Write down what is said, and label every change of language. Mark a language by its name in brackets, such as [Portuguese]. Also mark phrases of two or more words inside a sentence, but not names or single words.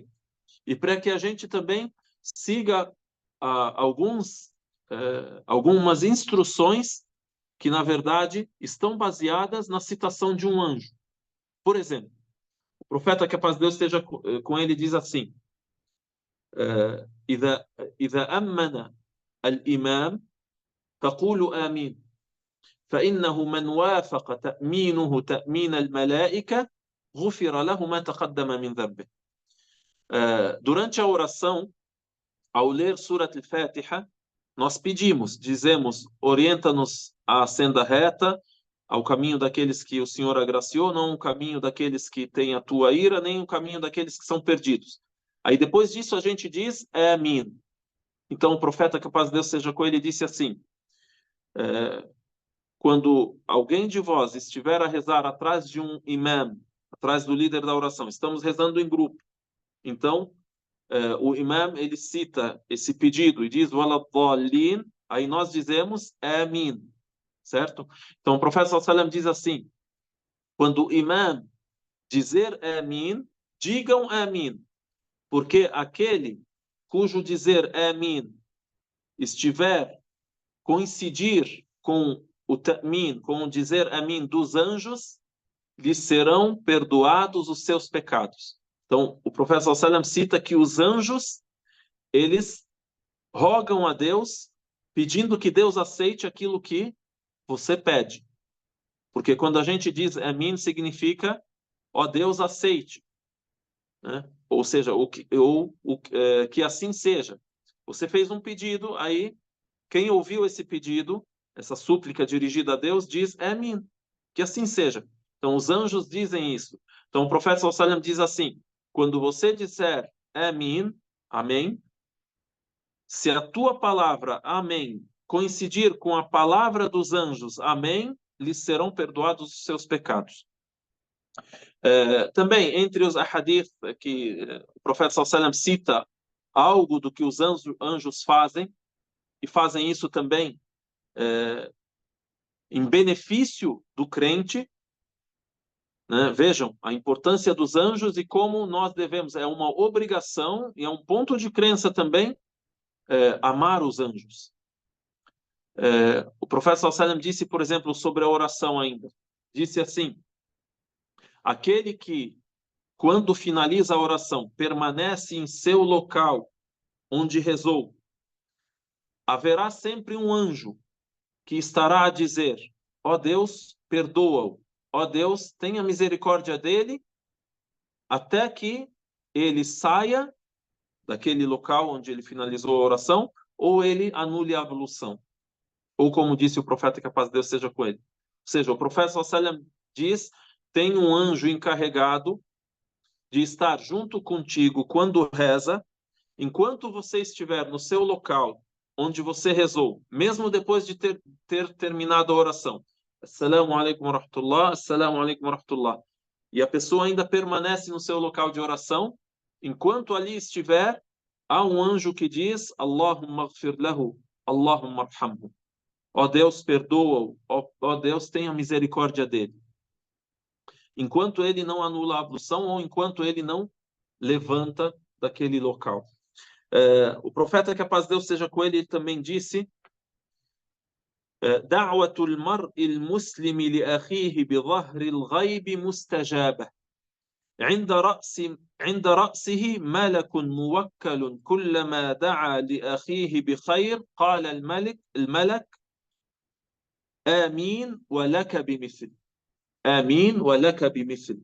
[Portuguese] E para que a gente também siga algumas instruções que, na verdade, estão baseadas na citação de um anjo. Por exemplo, o profeta, que a paz de Deus esteja com ele, diz assim: [Arabic] إذا أمن الإمام فقولوا آمين فإنه من وافق تأمينه تأمين الملائكة غفر له ما تقدم من ذنبه. [Portuguese] Durante a oração, ao ler Surat al-Fatiha, nós pedimos, dizemos, orienta-nos à senda reta, ao caminho daqueles que o Senhor agraciou, não o caminho daqueles que têm a tua ira, nem o caminho daqueles que são perdidos. Aí depois disso a gente diz, Amém. Então o profeta, que a paz de Deus seja com ele, disse assim: quando alguém de vós estiver a rezar atrás de um imam, atrás do líder da oração, estamos rezando em grupo, então o imam, ele cita esse pedido e diz Waladhalin, aí nós dizemos Amin, certo? Então o profeta [Arabic] صلى الله عليه وسلم [Portuguese] diz assim: quando o imam dizer Amin, digam Amin, porque aquele cujo dizer Amin estiver coincidir com o ta'min, com o dizer Amin dos anjos, lhes serão perdoados os seus pecados. Então, o profeta [Arabic] صلى الله عليه وسلم [Portuguese] cita que os anjos, eles rogam a Deus, pedindo que Deus aceite aquilo que você pede. Porque quando a gente diz Amin, significa, ó Deus, aceite. Né? Ou seja, que assim seja. Você fez um pedido, aí quem ouviu esse pedido, essa súplica dirigida a Deus, diz Amin, que assim seja. Então os anjos dizem isso. Então o profeta [Arabic] صلى الله عليه وسلم [Portuguese] diz assim: quando você disser Amin, amém, se a tua palavra amém coincidir com a palavra dos anjos amém, lhes serão perdoados os seus pecados. Também entre os ahadith que o profeta [Arabic] صلى الله عليه وسلم [Portuguese] cita algo do que os anjos fazem, e fazem isso também em benefício do crente, né? Vejam a importância dos anjos e como nós devemos, é uma obrigação e é um ponto de crença também, amar os anjos. O profeta [Arabic] صلى الله عليه وسلم [Portuguese] disse, por exemplo, sobre a oração ainda, disse assim: aquele que quando finaliza a oração, permanece em seu local onde rezou, haverá sempre um anjo que estará a dizer: ó Deus, perdoa-o. Ó Deus, tenha misericórdia dele, até que ele saia daquele local onde ele finalizou a oração, ou ele anule a ablução. Ou como disse o profeta, que a paz de Deus seja com ele. Ou seja, o profeta [Arabic] صلى الله عليه وسلم [Portuguese] diz: tem um anjo encarregado de estar junto contigo quando reza, enquanto você estiver no seu local onde você rezou, mesmo depois de ter terminado a oração. [Arabic] السلام عليكم ورحمة الله، السلام عليكم ورحمة الله. [Portuguese] E a pessoa ainda permanece no seu local de oração, enquanto ali estiver, há um anjo que diz: [Arabic] اللهم اغفر له، اللهم ارحمه. [Portuguese] Ó Deus, perdoa-o, ó Deus, tenha misericórdia dele. Enquanto ele não anula a ablução ou enquanto ele não levanta daquele local. O profeta, que a paz de Deus seja com ele, também disse: [Arabic] دعوة المرء المسلم لأخيه بظهر الغيب مستجابة عند رأسه ملك موكل كلما دعا لأخيه بخير قال الملك آمين ولك بمثل آمين ولك بمثل.